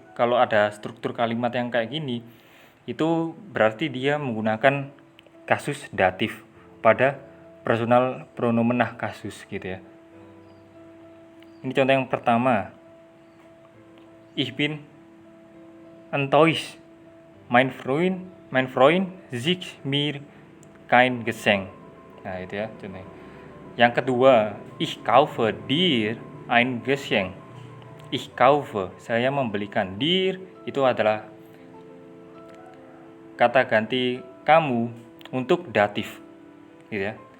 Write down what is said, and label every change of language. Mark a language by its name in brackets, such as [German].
[Indonesian] Kalau ada struktur kalimat yang kayak gini, itu berarti dia menggunakan kasus datif pada personal pronomen nah kasus gitu ya. Ini contoh yang pertama. [German] Ich bin enttäuscht. Mein Freund schickt mir kein Geschenk. [Indonesian] Nah, itu ya contohnya. Yang kedua, [German] ich kaufe dir ein Geschenk. Ich kaufe, [Indonesian] saya membelikan. Dir itu adalah kata ganti kamu untuk datif gitu ya.